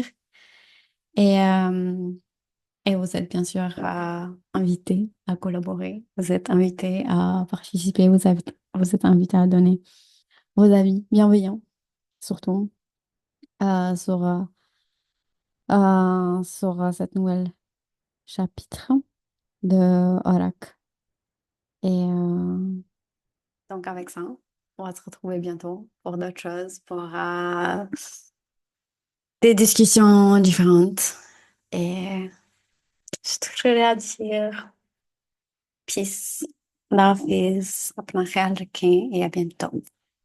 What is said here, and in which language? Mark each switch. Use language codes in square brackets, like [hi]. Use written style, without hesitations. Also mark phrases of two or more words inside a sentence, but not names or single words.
[fr] Et, euh, et vous êtes bien sûr invités à collaborer, vous êtes invités à participer, vous êtes invités à donner vos avis bienveillants, surtout sur, cette nouvelle chapitre de Oracle. Et donc avec ça, on va se retrouver bientôt pour d'autres choses, pour des discussions différentes. Et je toucherai à dire [en] peace, love is, [hi] अपना ख़याल रखें [fr] et à bientôt.